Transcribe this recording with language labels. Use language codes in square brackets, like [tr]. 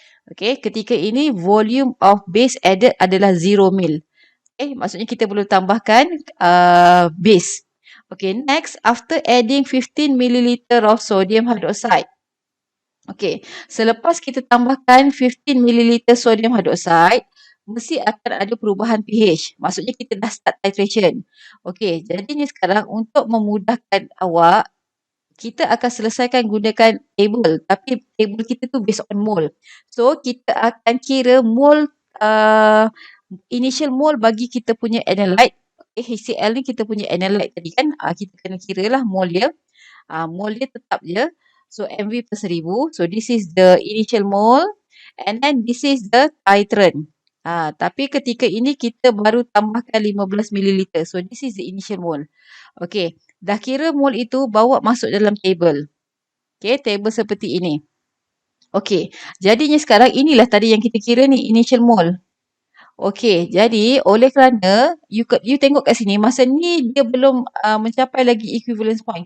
[ms] Okay, ketika ini [en] volume of base added [ms] adalah 0 mil. Okay, maksudnya kita perlu tambahkan base. [en] Okay, next after adding 15 ml of sodium hydroxide. [ms] Okey, selepas kita tambahkan 15 ml sodium hydroxide, mesti akan ada perubahan pH. Maksudnya kita dah start titration. Okey, jadinya sekarang untuk memudahkan awak, kita akan selesaikan gunakan table. Tapi table kita tu [en] based on mole. [ms] So, kita akan kira mole, initial mole bagi kita punya analyte. Okay, HCl ni kita punya analyte tadi kan. Kita kena kira lah mole dia. Mole dia tetap je. [en] So MV per 1000. So this is the initial mole and then this is the titrant. [ms] Tapi ketika ini kita baru tambahkan 15 ml. [en] So this is the initial mole. [ms] Okay. Dah kira mole itu bawa masuk dalam table. Okay. Table seperti ini. Okay. Jadinya sekarang inilah tadi yang kita kira ni initial mole. Okey, jadi oleh kerana you tengok kat sini, masa ni dia belum mencapai lagi equivalence point.